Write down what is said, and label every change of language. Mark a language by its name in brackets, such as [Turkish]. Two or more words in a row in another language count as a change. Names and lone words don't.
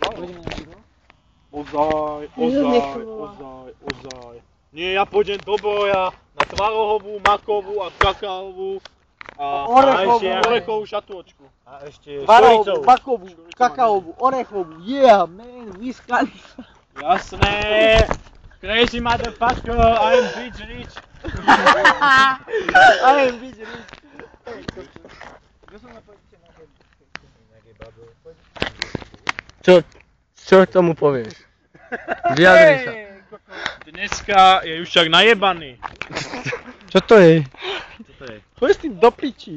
[Slovak] Ozaj. Nie, ja pôjdem do boja na tvarohovú, makovú a kakaovú a orechovú šatôčku. A ešte Tvarohovú, makovú, kakaovú, orechovú. [English] Yeah, man, [Slovak] vyskali. Jasné. [English] Crazy motherfucker, I am bitch rich. I am bitch rich. [Slovak] Čo tomu povieš? Vyjadri sa. Dneska je už však najebaný. Čo to je? Choď s tým do piči.